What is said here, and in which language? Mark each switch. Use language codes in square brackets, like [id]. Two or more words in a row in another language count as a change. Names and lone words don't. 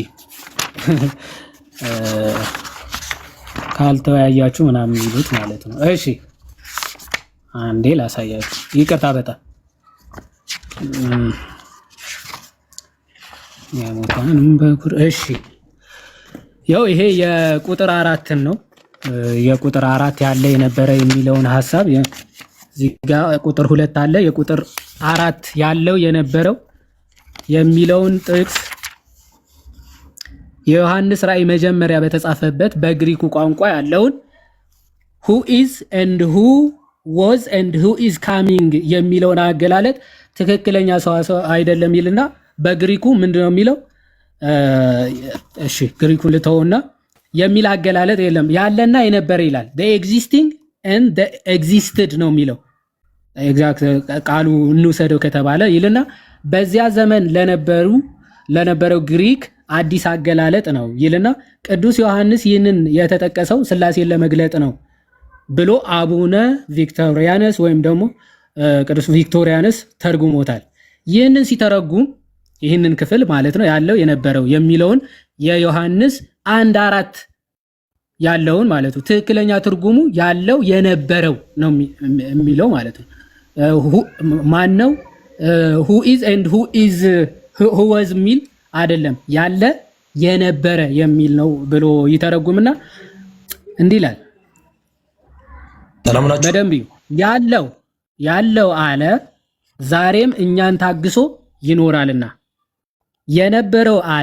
[am] ካልተወያያችሁ ምናምን ይሉት ማለት ነው። እሺ አንዴ ላሳያችሁ። ይቅርታ በጣም ያሞታንም በኩር እሺ ያው ይሄ የቁጥር 4 ነው። የቁጥር 4 ያለ የነበረ የሚለውን ሐሳብ እዚህ ጋር ቁጥር 2 አለ። የቁጥር 4 ያለው የነበረው የሚለውን ጥቅስ የዮሐንስ ራእይ መጀመሪያ በተጻፈበት በግሪኩ ቋንቋ ያለውን [en] who is and who was and who is coming [am] የሚለውን አገላለጥ ትክክለኛ ሰዋሰው አይደለም ይልና በግሪኩ ምንድነው የሚለው? እሺ ግሪኩን ልተውና የሚል አገላለጥ የለም። ያለና የነበረ ይላል። [en] the existing and the existed [am] ነው የሚለው ኤግዛክት ቃሉ እንውሰደው ከተባለ ይልና በዚያ ዘመን ለነበረው ግሪክ አዲስ አገላለጥ ነው ይልና ቅዱስ ዮሐንስ ይህንን የተጠቀሰው ሥላሴን ለመግለጥ ነው ብሎ አቡነ ቪክቶሪያነስ ወይም ደግሞ ቅዱስ ቪክቶሪያነስ ተርጉሞታል። ይህንን ሲተረጉም ይህንን ክፍል ማለት ነው ያለው የነበረው የሚለውን የዮሐንስ 1:4 ያለውን ማለት ነው ትክክለኛ ትርጉሙ ያለው የነበረው ነው የሚለው ማለት ነው። ማን ነው [en] who is and who is who was [am] ሚል አይደለም ያለ የነበረ የሚል ነው ብሎ ይተረጉምና እንዲህ ይላል። በደንብ ያለው አለ ዛሬም እኛን ታግሶ ይኖራልና የነበረው አለ